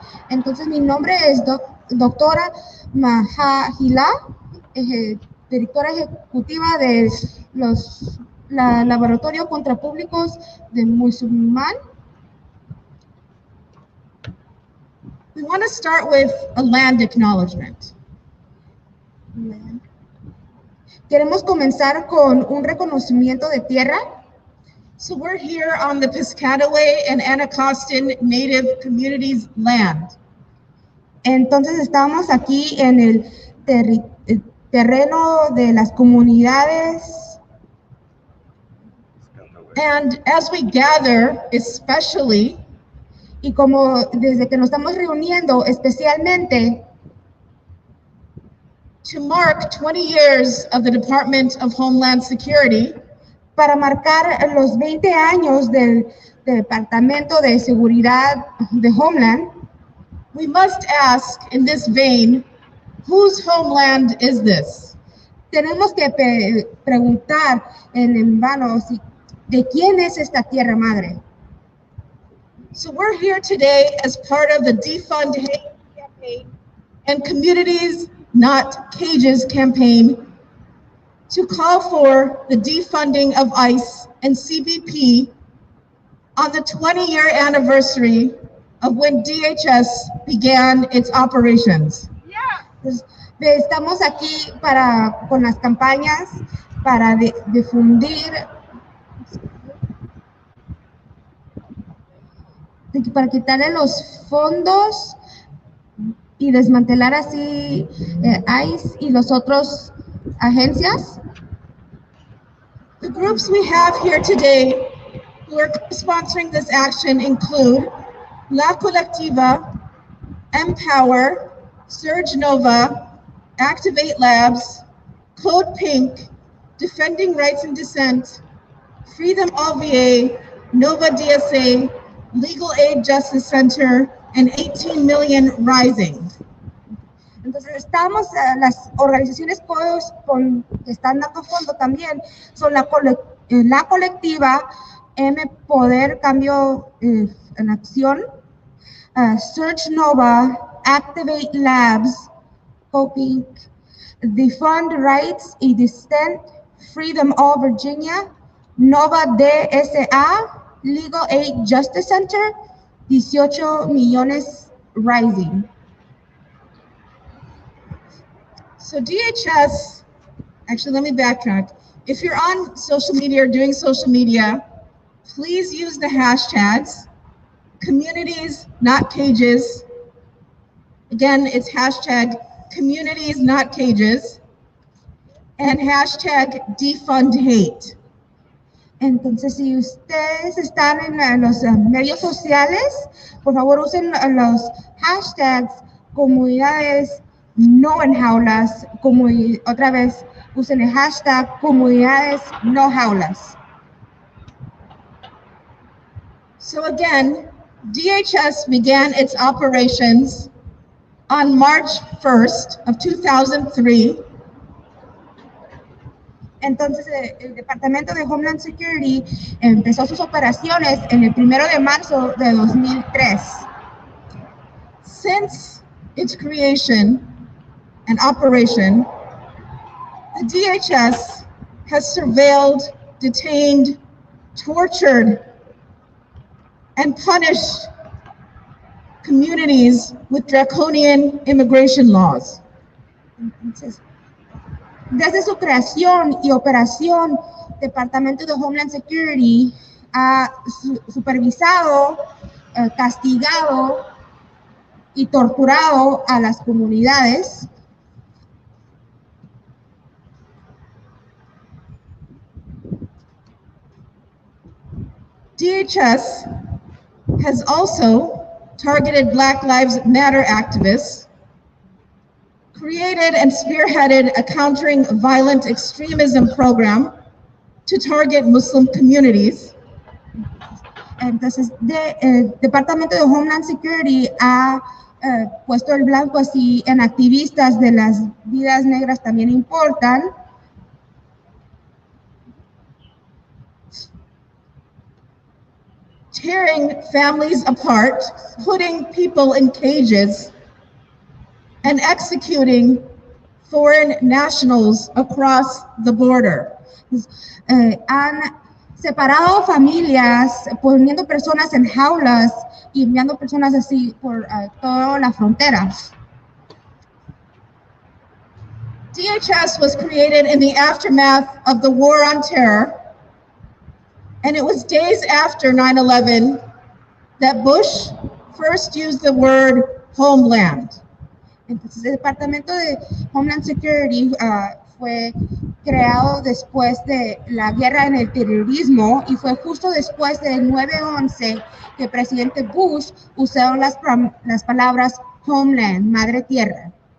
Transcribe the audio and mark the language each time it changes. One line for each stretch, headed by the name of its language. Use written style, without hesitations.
Spanish: Entonces mi nombre es doctora Maha Hilal, directora ejecutiva de la Laboratorio contra Públicos de Musulmán.
English: We want to start with a land acknowledgement.
Spanish: Queremos comenzar con un reconocimiento de tierra.
English: So we're here on the Piscataway and Anacostan Native Communities land.
Spanish: Entonces estamos aquí en el terreno de las comunidades.
English: And as we gather, especially,
Spanish: y como desde que nos estamos reuniendo especialmente,
English: to mark 20 years of the Department of Homeland Security,
Spanish: para marcar los 20 años del Departamento de Seguridad de Homeland,
English: we must ask in this vein, whose homeland is this?
Spanish: Tenemos que preguntar en vano de quién es esta tierra madre.
English: So we're here today as part of the Defund Hate campaign and Communities Not Cages campaign to call for the defunding of ICE and CBP on the 20-year anniversary of when DHS began its operations. Yeah.
Spanish: Estamos aquí con las campañas para difundir, para quitarle los fondos y desmantelar así ICE y los otros agencias.
English: The groups we have here today who are sponsoring this action include La Colectiva, Empower, Surge Nova, Activate Labs, Code Pink, Defending Rights and Dissent, Freedom All-VA, Nova DSA, Legal Aid Justice Center, and 18 Million Rising.
Spanish: Entonces estamos, las organizaciones que están dando fondo también son la colectiva M Poder Cambio en Acción, Search Nova, Activate Labs, Coping, Defund Rights y Dissent, Freedom All Virginia, Nova DSA, Legal Aid Justice Center, 18 millones Rising.
English: So DHS, actually let me backtrack. If you're on social media or doing social media, please use the hashtags communities, not cages. Again, it's hashtag communities, not cages, and hashtag defund hate.
Spanish: Entonces, si ustedes están en los medios sociales, por favor usen los hashtags comunidades no en jaulas, otra vez usen el hashtag comunidades no jaulas.
English: So again, DHS began its operations on March 1st of 2003.
Spanish: Entonces, el Departamento de Homeland Security empezó sus operaciones en el 1 de marzo de 2003.
English: Since its creation and operation, the DHS has surveilled, detained, tortured, and punished communities with draconian immigration laws.
Spanish: Entonces, desde su creación y operación, Departamento de Homeland Security ha supervisado, castigado y torturado a las comunidades.
English: DHS has also targeted Black Lives Matter activists, created and spearheaded a countering violent extremism program to target Muslim communities.
Spanish: Entonces, el Departamento de Homeland Security ha puesto el blanco así en activistas de las vidas negras también importan.
English: Tearing families apart, putting people in cages, and executing foreign nationals across the border.
Spanish: Han separado familias, poniendo personas en jaulas y enviando personas así por toda la frontera.
English: DHS was created in the aftermath of the War on Terror, and it was days after 9/11 that Bush first used the word homeland.
Spanish: Entonces, el Departamento de Homeland Security fue creado después de la guerra en el terrorismo y fue justo después del 9/11 que el presidente Bush usó las palabras homeland, madre tierra.